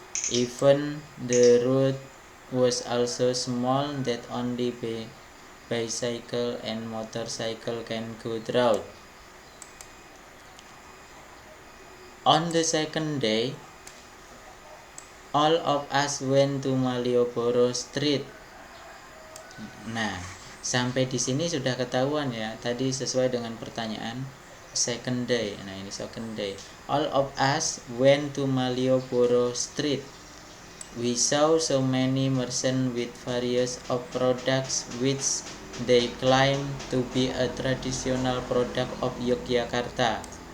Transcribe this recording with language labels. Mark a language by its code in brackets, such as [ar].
[en] Even the road was also small, that only bicycle and motorcycle can go through. On the second day, all of us went to Malioboro Street. [id] Nah, sampai di sini sudah ketahuan ya. Tadi sesuai dengan pertanyaan second day. Nah, ini second day. [en] All of us went to Malioboro Street. We saw so many merchants with various of products which they claim to be a traditional product of Yogyakarta.